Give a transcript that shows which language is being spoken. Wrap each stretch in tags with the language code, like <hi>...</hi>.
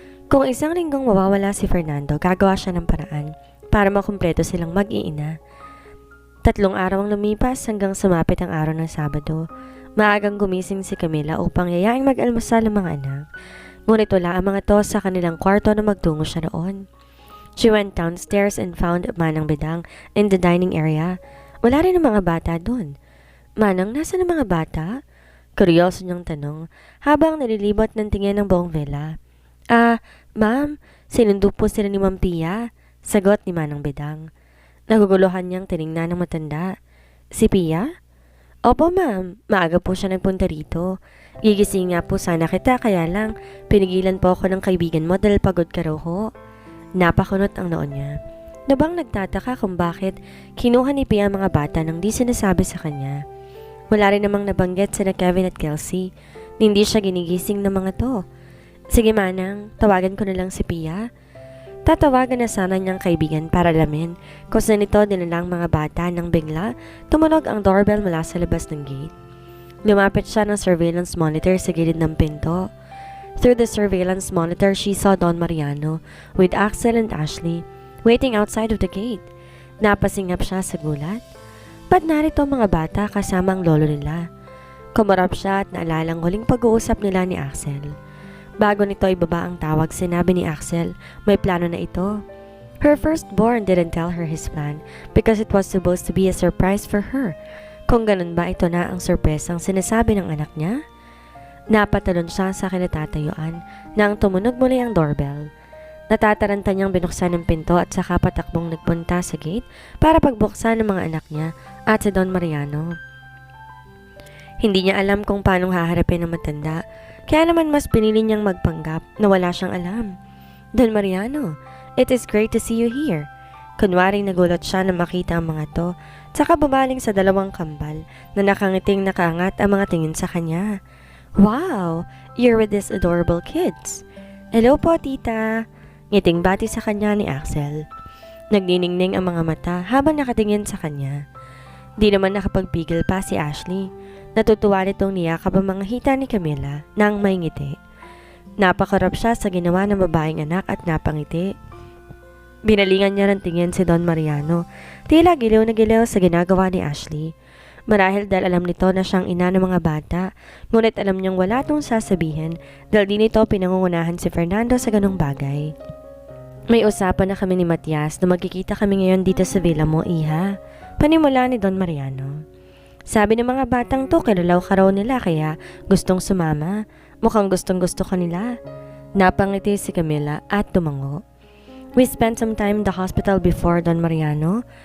<tl>Kung isang linggong mawawala si Fernando, gagawa siya ng paraan para makumpleto silang mag-iina. 3 araw ang lumipas hanggang sumapit ang araw ng Sabado. Maagang gumising si Camila upang yayaing mag-almusal ang mga anak. Ngunit wala ang mga to sa kanilang kwarto na magtungo siya roon.</tl> <en>She went downstairs and found Manang Bedang in the dining area.</en> <tl>Wala rin ang mga bata doon. Manang, nasa ang mga bata? Kuryoso niyang tanong habang nililibot ng tingin ng buong villa. Ma'am, sinundo po sila ni Ma'am Pia. Sagot ni Manang Bedang. Naguguluhan niyang tiningnan ng matanda. Si Pia? Opo ma'am, maaga po siya nagpunta rito. Gigising nga po sana kita kaya lang pinigilan po ako ng kaibigan mo dahil pagod ka raw ho. Napakunot ang noon niya. Nabang nagtataka kung bakit kinuha ni Pia ang mga bata nang di sinasabi sa kanya. Wala rin namang nabanggit sina Kevin at Kelsey. Hindi siya ginigising ng mga to. Sige Manang, tawagan ko na lang si Pia. Tatawagan na sana niyang kaibigan para alamin kung saan ito dinilang mga bata nang bigla tumunog ang doorbell mula sa labas ng gate. Lumapit siya ng surveillance monitor sa gilid ng pinto.</tl> <en>Through the surveillance monitor, she saw Don Mariano with Axel and Ashley waiting outside of the gate.</en> <tl>Napasingap siya sa gulat. Ba't narito ang mga bata kasama ang lolo nila? Kumarap siya at naalala ang huling pag-uusap nila ni Axel. Bago nito ibaba ang tawag, sinabi ni Axel, may plano na ito.</tl> <en>Her firstborn didn't tell her his plan because it was supposed to be a surprise for her.</en> <tl>Kung ganun ba, ito na ang sorpresang sinasabi ng anak niya? Napatalon siya sa kinatatayuan nang tumunog muli ang doorbell. Natataranta niyang binuksan ang pinto at saka patakbong nagpunta sa gate para pagbuksan ng mga anak niya at si Don Mariano. Hindi niya alam kung paano haharapin ang matanda. Kaya naman mas pinili niyang magpanggap na wala siyang alam.</tl> <en>Don Mariano, it is great to see you here.</en> <tl>Kunwaring nagulat siya na makita ang mga to, tsaka bumaling sa 2 kambal na nakangiting nakaangat ang mga tingin sa kanya.</tl> <en>Wow, you're with these adorable kids.</en> <tl>Hello po, tita. Ngiting bati sa kanya ni Axel. Nagniningning ang mga mata habang nakatingin sa kanya. Di naman nakapagpigil pa si Ashley. Natutuwa nitong niyakap ang mga hita ni Camila nang may ngiti. Napakarap siya sa ginawa ng babaeng anak at napangiti. Binalingan niya ng tingin si Don Mariano. Tila giliw na giliw sa ginagawa ni Ashley. Marahil dahil alam nito na siyang ina ng mga bata, ngunit alam niyang wala itong sasabihin dahil di nito pinangungunahan si Fernando sa ganong bagay. May usapan na kami ni Matias na magkikita kami ngayon dito sa villa mo, iha. Panimula ni Don Mariano. Sabi ng mga batang to, kilalaw ka raw nila kaya gustong sumama. Mukhang gustong-gusto ka nila. Napangiti si Camila at tumango.</tl> <en>We spent some time in the hospital before, Don Mariano.</en>